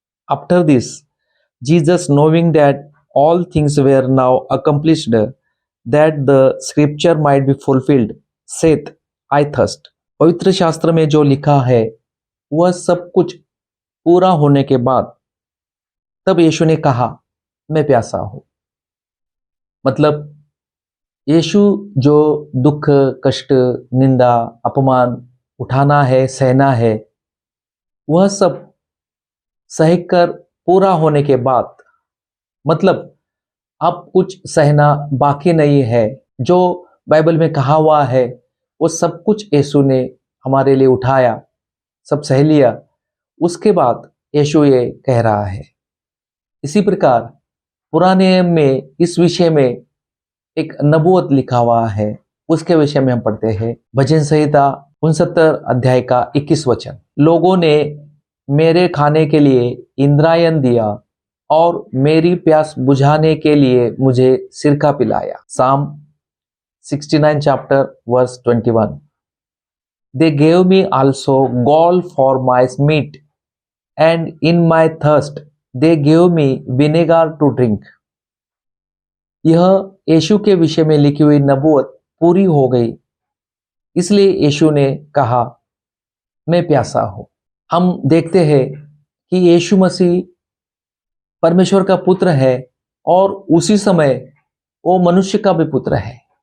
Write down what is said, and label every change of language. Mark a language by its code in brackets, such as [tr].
[en] After this Jesus knowing that all things were now accomplished, that the scripture might be fulfilled, saith, I thirst। [hi] पवित्र शास्त्र में जो लिखा है वह सब कुछ पूरा होने के बाद तब यीशु ने कहा, मैं प्यासा हूं। मतलब यीशु जो दुख, कष्ट, निंदा, अपमान उठाना है, सहना है, वह सब सहकर पूरा होने के बाद, मतलब अब कुछ सहना बाकी नहीं है। जो बाइबल में कहा हुआ है वो सब कुछ यीशु ने हमारे लिए उठाया, सब सह लिया। उसके बाद यीशु ये कह रहा है। इसी प्रकार पुराने नियम में इस विषय में एक नबूवत लिखा हुआ है, उसके विषय में हम पढ़ते हैं। भजन संहिता 69 अध्याय का 21 वचन। लोगों ने मेरे खाने के लिए इंद्रायण दिया और मेरी प्यास बुझाने के लिए मुझे सिरका पिलाया। [en] Psalm 69 chapter verse 21। They gave me also gall for my meat, and in my thirst they gave me vinegar to drink। [hi] यह यीशु के विषय में लिखी हुई नबूवत पूरी हो गई, इसलिए यीशु ने कहा, मैं प्यासा हूं। हम देखते हैं कि यीशु मसीह परमेश्वर का पुत्र है और उसी समय वो मनुष्य का भी पुत्र है।